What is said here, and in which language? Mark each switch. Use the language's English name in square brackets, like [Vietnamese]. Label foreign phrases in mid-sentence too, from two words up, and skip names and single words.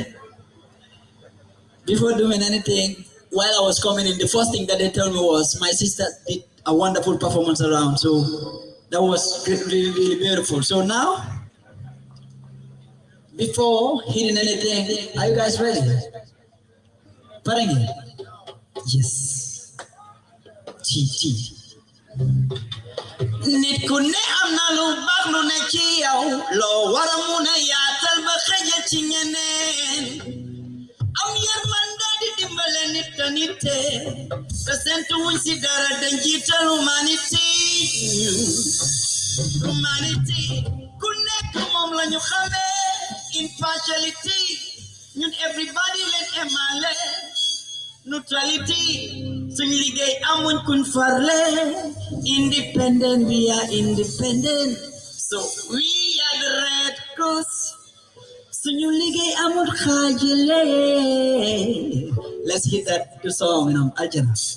[English] Before doing anything, while I was coming in, the first thing that they told me was my sister did a wonderful performance around, so that was really, really beautiful. So now, before hitting anything, are you guys ready? Parangi? Yes. [Wolof] Nit ku ne am na lu baax lu ne ci yow loo war a mun a yaatal ba xëjal ci ñeneen am yërmande di dimbale nit ka nite te sentu wuñ si dara dañ jiital humanity ku nekk moom la ñu xamee impartiality ñun everybody leen emale neutrality suñ liggéey amuñ kuñ farle [English] independent, we are independent, so we are the Red Cross [Wolof] suñu liggéey amul xaajale. [English] Let's hit that the song, Aljana.